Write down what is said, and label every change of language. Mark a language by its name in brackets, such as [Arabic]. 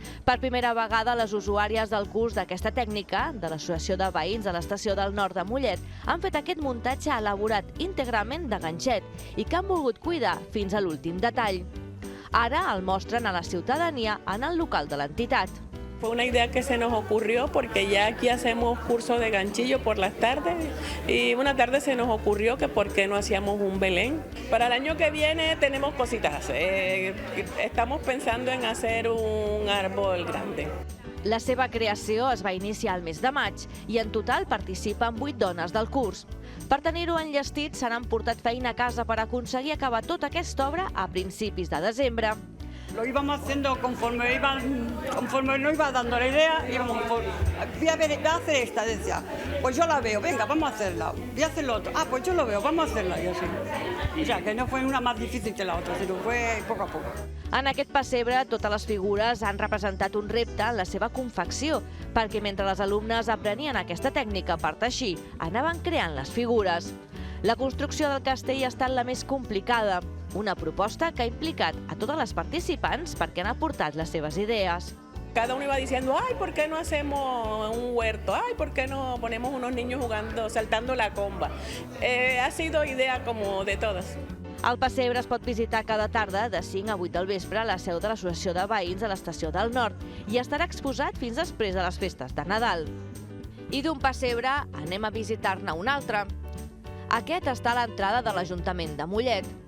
[Catalan] Per primera vegada, les usuàries del curs d'aquesta tècnica, de l'Associació de Veïns de l'Estació del Nord de Mollet, han fet aquest muntatge elaborat íntegrament de ganxet i que han volgut cuidar fins a l'últim detall. Ara el mostren a la ciutadania en el local de l'entitat. [Spanish] Fue una idea que se nos ocurrió porque ya aquí hacemos cursos de ganchillo por las tardes y una tarde se nos ocurrió que por qué no hacíamos un Belén. Para el año que viene tenemos cositas, estamos pensando en hacer un árbol grande. [Catalan] La seva creació es va iniciar al mes de maig i en total participen 8 dones del curs. Per tenir-ho enllestit s'han emportat feina a casa per aconseguir acabar tota aquesta obra a principis de desembre. [Spanish] Lo íbamos haciendo conforme nos iba dando la idea, íbamos voy a hacer esta, decía, pues yo la veo, venga, vamos a hacerla, voy a hacer lo otro, pues yo lo veo, vamos a hacerla, y así. O sea, que no fue una más difícil que la otra, sino fue poco a poco. [Catalan] En aquest pessebre, totes les figures han representat un repte en la seva confecció, perquè mentre les alumnes aprenien aquesta tècnica per teixir, anaven creant les figures. La construcció del castell ha estat la més complicada, una proposta que ha implicat a totes les participants perquè han aportat les seves idees. [Spanish] Cada uno iba diciendo, ay, ¿por qué no hacemos un huerto? Ay, ¿por qué no ponemos unos niños jugando, saltando la comba? Ha sido idea como de todas. [Catalan] El pessebre es pot visitar cada tarda de 5 a 8 del vespre a la seu de l'Associació de Veïns de l'Estació del Nord i estarà exposat fins després de les festes de Nadal. I d'un pessebre anem a visitar-ne un altre. Aquest està a l'entrada de l'Ajuntament de Mollet.